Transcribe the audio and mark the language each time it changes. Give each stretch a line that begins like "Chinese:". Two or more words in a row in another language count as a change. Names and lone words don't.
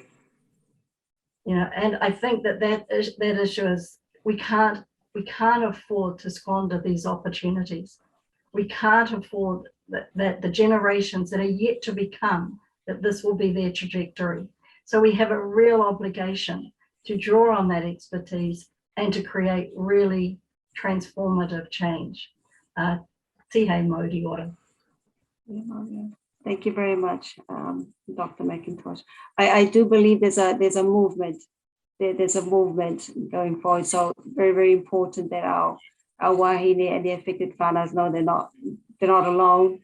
English: You know, and I think that issue is we can't afford to squander these opportunities. We can't afford that the generations that are yet to become, that this will be their trajectory. So we have a real obligation to draw on that expertise and to create really transformative change.
Māori: Tihei Mauri ora.
English: Thank you very much, Dr. McIntosh. I do believe there's a movement. There's a movement going forward. So very, very important that our our wāhine and the affected whānaus know they're not alone.